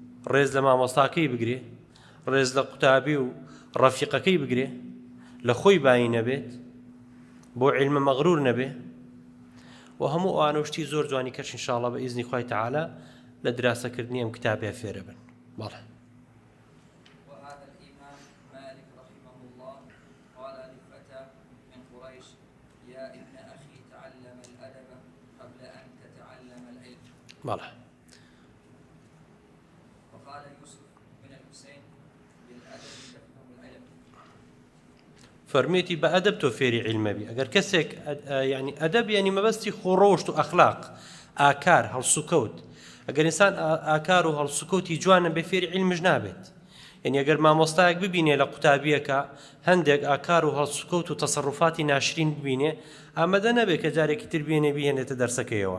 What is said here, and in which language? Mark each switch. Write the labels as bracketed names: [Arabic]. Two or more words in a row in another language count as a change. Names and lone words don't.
[Central Kurdish] ڕێز لە مامۆستاکەی بگرێ ڕێز لە قوتابی و ڕەفیقەکەی بگرێ لە خۆی بایی نەبێت بۆ عیلمە مەغرور نەبێ و هەموو ئەوانە شتی زۆر جوانی کەش ئینشاءڵڵا بە ئیزنی خوای تەعالا لە دراسەکردنی ئەم کتابێ فێرە بن. بەڵێ. [Arabic] وهذا الإمام مالك رحمه الله قال لفتى من قريش يا ابن أخي تعلم الأدب قبل أن تتعلم العلم. [Central Kurdish] بەڵێ. [Arabic] وقال يوسف بن الحسين بالأدب تفهم العلم. [Central Kurdish] فەرمێتی بە ئەدەب تۆ فێری عیلمە بی. ئەگەر کەسێک یعنی ئەدەب یعنی مەبەستی خۆڕۆشت و ئەخلاق ئاکار هەڵسوکەوت ئەگەر ئینسان ئاکار و هەڵسوکەوتی جوانە بێ فێری عیلمش نابێت. یعنی ئەگەر مامۆستایەک ببینێ لە قوتابیەکە هەندێک ئاکار و هەڵسوکەوت و تەسەڕوفاتی ناشرین ببینێ ئامادە نەبێت کە جارێکی تر بێنێ بهێنێتە دەرسەکەیەوە.